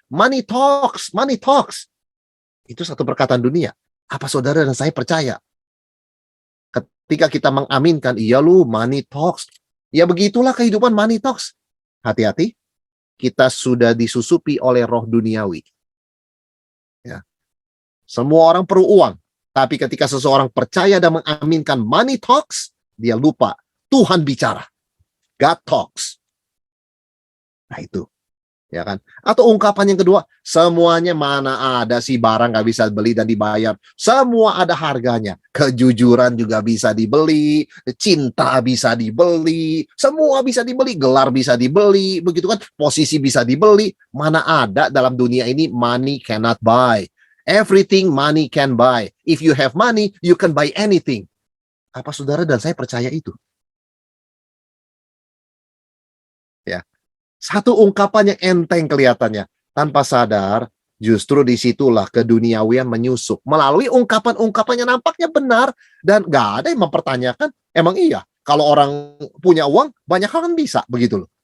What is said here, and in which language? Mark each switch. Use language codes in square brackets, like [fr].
[en] Money talks, money talks. [id] Itu satu perkataan dunia. Apa saudara dan saya percaya? Ketika kita mengaminkan, iya lu, [en] money talks. [id] Ya begitulah kehidupan, [en] money talks. [id] Hati-hati, kita sudah disusupi oleh roh duniawi. Ya. Semua orang perlu uang. Tapi ketika seseorang percaya dan mengaminkan [en] money talks, [id] dia lupa Tuhan bicara. [en] God talks. [id] Nah itu. Ya kan? Atau ungkapan yang kedua, semuanya mana ada sih barang gak bisa beli dan dibayar. Semua ada harganya. Kejujuran juga bisa dibeli, cinta bisa dibeli, semua bisa dibeli, gelar bisa dibeli, begitu kan? Posisi bisa dibeli. Mana ada dalam dunia ini [en] money cannot buy. Everything money can buy. If you have money, you can buy anything. [id] Apa saudara dan saya percaya itu? Ya. Satu ungkapan yang enteng kelihatannya. Tanpa sadar, justru disitulah keduniawian menyusup. Melalui ungkapan-ungkapan yang nampaknya benar. Dan gak ada yang mempertanyakan, emang iya, kalau orang punya uang, banyak hal kan bisa, begitu loh.